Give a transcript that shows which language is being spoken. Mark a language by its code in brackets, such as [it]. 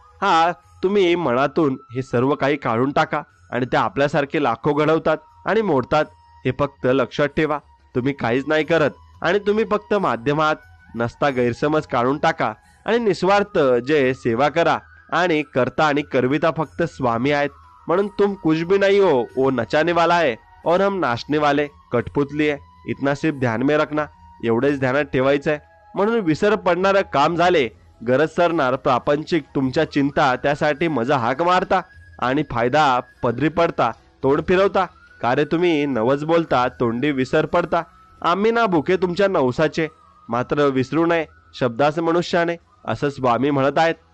[mr] हा तुम्ही मनातून हे सर्व काही काढून टाका आणि ते आपल्यासारखे लाखो घडवतात आणि मोडतात. हे फक्त लक्षात ठेवा. तुम्ही काहीच नाही करत आणि तुम्ही फक्त माध्यमात नसता गैरसमज काढून टाका आणि निस्वार्थ जे सेवा करा आणि करता आणि करविता फक्त स्वामी आहेत. [hi] म्हणून तुम कुछ भी नहीं हो, वो नचाने वाला है और हम नाचने वाले, कठपुतली है. इतना सिर्फ ध्यान में रखना. [mr] एवढेच ध्यानात ठेवायचं आहे. म्हणून विसर पडणारं काम झाले, गरज सरणार प्रापंचिक तुमच्या चिंता, त्यासाठी मजा हाक मारता आणि फायदा पदरी पडता, तोंड फिरवता. का रे तुम्ही नवच बोलता, तोंडी विसर पडता. आम्ही ना भुके तुमच्या नवसाचे, मात्र विसरू नये शब्दास मनुष्याने, असं स्वामी म्हणत आहेत.